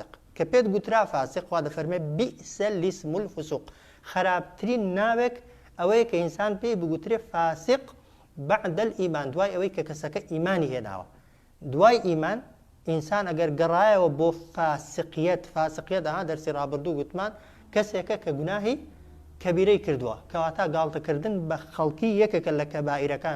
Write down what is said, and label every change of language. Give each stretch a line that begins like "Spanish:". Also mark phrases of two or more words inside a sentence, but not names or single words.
Central Kurdish: کە پێت گوترا فاسق خوا دەفەرمێ
Arabic: بئس الاسم الفسوق،
Central Kurdish: خراپترین ناوێک ئەوەیە کە ئینسان پێی بگوترێ
Arabic: فاسق بعد الئیمان،
Central Kurdish: دوای ئەوەی کە کەسەکە ئیمانی هێناوە. دوای ئیمان ئینسان ئەگەر گەڕایەوە بۆ فاسقیەت دەرسی ڕابردوو گوتمان کەسێکە کە گوناهی کەبیرەی کردووە، کەواتە گاڵتەکردن بە خەڵکی یەکێکە لە کەبائیرەکان.